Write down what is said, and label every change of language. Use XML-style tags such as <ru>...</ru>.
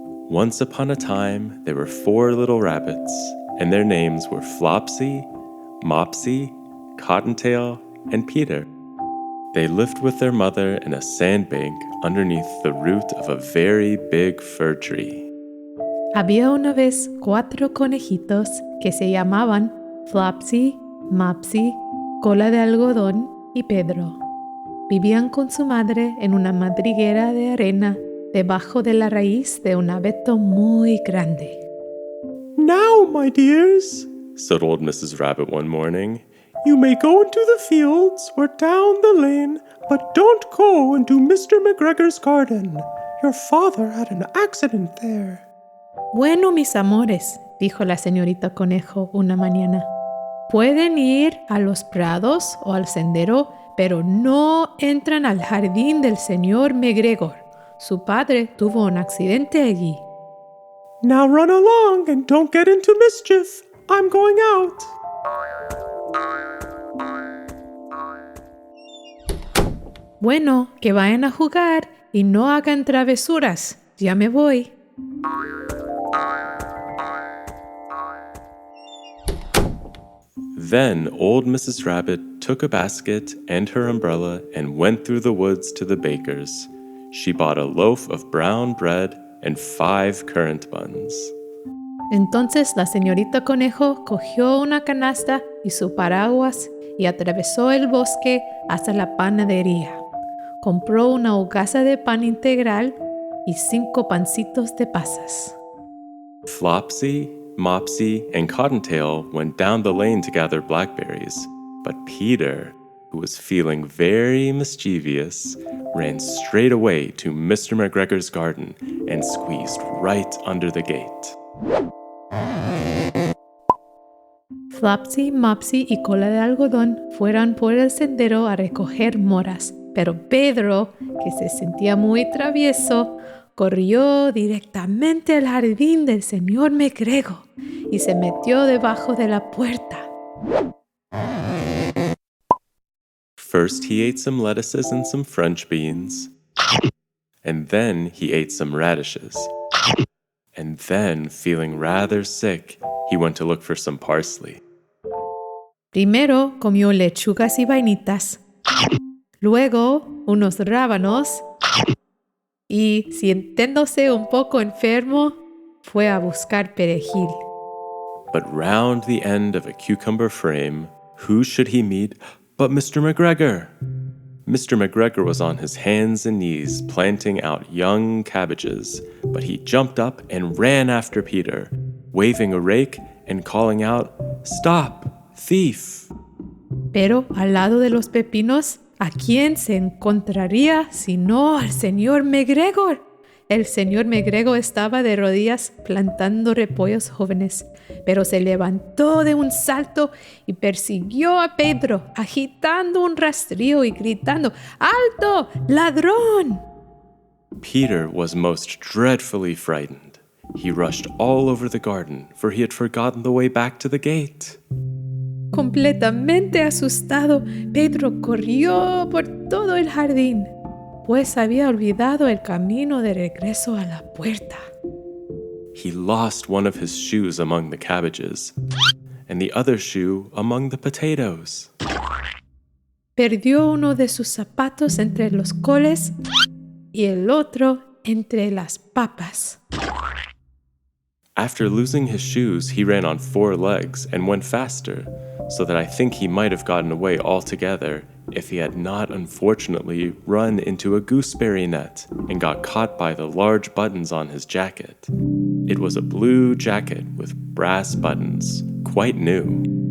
<en>Once upon a time, there were 4 little rabbits, and their names were Flopsy, Mopsy, Cottontail, and Peter. They lived with their mother in a sandbank underneath the root of a very big fir tree.</en> <es>Había una vez 4 conejitos que se llamaban Flopsy, Mopsy, Cola de Algodón y Pedro. Vivían con su madre en una madriguera de arena debajo de la raíz de un abeto muy grande.</es> <en>Now, my dears, said old Mrs. Rabbit one morning, you may go into the fields or down the lane, but don't go into Mr. McGregor's garden. Your father had an accident there.</en> <es>Bueno, mis amores, dijo la señorita Conejo una mañana. Pueden ir a los prados o al sendero, pero no entran al jardín del señor McGregor. Su padre tuvo un accidente allí.</es> <en>Now run along and don't get into mischief. I'm going out.</en> <es>Bueno, que vayan a jugar y no hagan travesuras. Ya me voy.</es> <en>Then old Mrs. Rabbit took a basket and her umbrella and went through the woods to the baker's. She bought a loaf of brown bread and 5 currant buns.</en> <es>Entonces la señorita Conejo cogió una canasta y su paraguas y atravesó el bosque hasta la panadería. Compró una hogaza de pan integral y 5 pancitos de pasas.</es> <en>Flopsy, Mopsy, and Cottontail went down the lane to gather blackberries, but Peter, who was feeling very mischievous, ran straight away to Mr. McGregor's garden and squeezed right under the gate.</en> <es>Flopsy, Mopsy y Cola de Algodón fueron por el sendero a recoger moras, pero Pedro, que se sentía muy travieso, corrió directamente al jardín del señor McGregor y se metió debajo de la puerta.</es> <en>First he ate some lettuces and some French beans. and then he ate some radishes. And then, feeling rather sick, he went to look for some parsley.</en> <es>Primero comió lechugas y vainitas, luego unos rábanos y, sintiéndose un poco enfermo, fue a buscar perejil.</es> <en>But round the end of a cucumber frame, who should he meet but Mr. McGregor? Mr. McGregor was on his hands and knees planting out young cabbages, but he jumped up and ran after Peter, waving a rake and calling out, "Stop, thief!"</en> <es>Pero al lado de los pepinos, ¿a quién se encontraría sino al señor McGregor? El señor McGregor estaba de rodillas plantando repollos jóvenes, pero se levantó de un salto y persiguió a Pedro, agitando un rastrillo y gritando, ¡Alto, ladrón!</es> <en>Peter was most dreadfully frightened. He rushed all over the garden, for he had forgotten the way back to the gate.</en> <es>Completamente asustado, Pedro corrió por todo el jardín, pues había olvidado el camino de regreso a la puerta.</es> <en>He lost one of his shoes among the cabbages, and the other shoe among the potatoes.</en> <es>Perdió uno de sus zapatos entre los coles y el otro entre las papas.</es> <en>After losing his shoes, he ran on 4 legs and went faster, so that I think he might have gotten away altogether if he had not unfortunately run into a gooseberry net and got caught by the large buttons on his jacket. It was a blue jacket with brass buttons, quite new.</en>